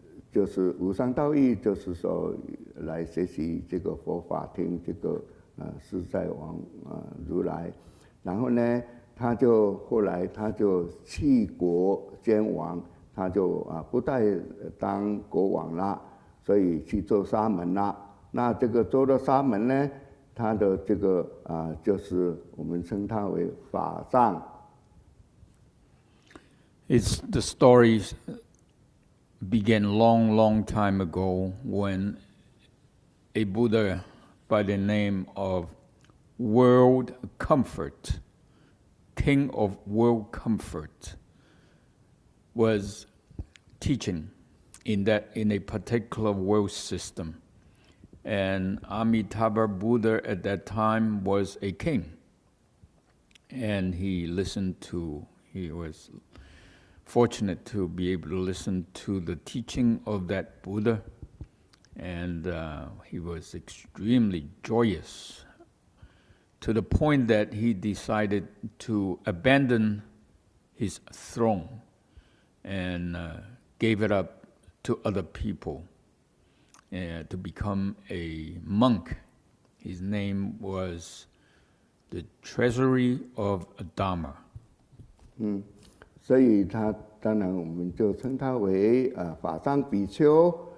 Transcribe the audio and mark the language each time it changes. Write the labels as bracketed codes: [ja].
[zh] 就是无上道义，就是说来学习这个佛法，听这个自在王如来，然后呢，后来他就弃国兼亡，他就不再当国王了，所以去做沙门了。那这个做了沙门呢，他的这个就是我们称他为法藏。 [en] It's the stories began long time ago when a Buddha by the name of World Comfort, King of World Comfort, was teaching in a particular world system. And Amitabha Buddha at that time was a king. And he was fortunate to be able to listen to the teaching of that Buddha, and he was extremely joyous to the point that he decided to abandon his throne and gave it up to other people to become a monk. His name was the Treasury of Dharma. [zh] 所以他当然我们就称他为法藏比丘。